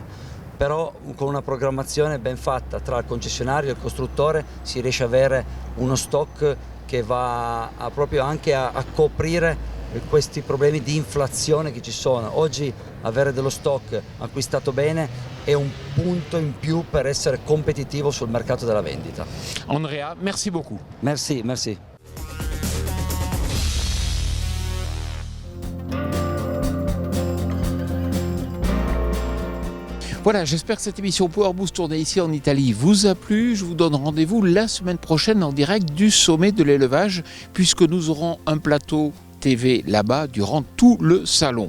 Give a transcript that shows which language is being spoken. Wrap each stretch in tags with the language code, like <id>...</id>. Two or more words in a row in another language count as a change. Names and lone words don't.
<it>Però con una programmazione ben fatta tra il concessionario e il costruttore si riesce ad avere uno stock che va proprio anche a coprire questi problemi di inflazione che ci sono. Oggi avere dello stock acquistato bene è un punto in più per essere competitivo sul mercato della vendita.</it> <fr>Andrea, merci beaucoup. Merci, merci. Voilà, j'espère que cette émission Power Boost tournée ici en Italie vous a plu. Je vous donne rendez-vous la semaine prochaine en direct du sommet de l'élevage, puisque nous aurons un plateau TV là-bas durant tout le salon.</fr>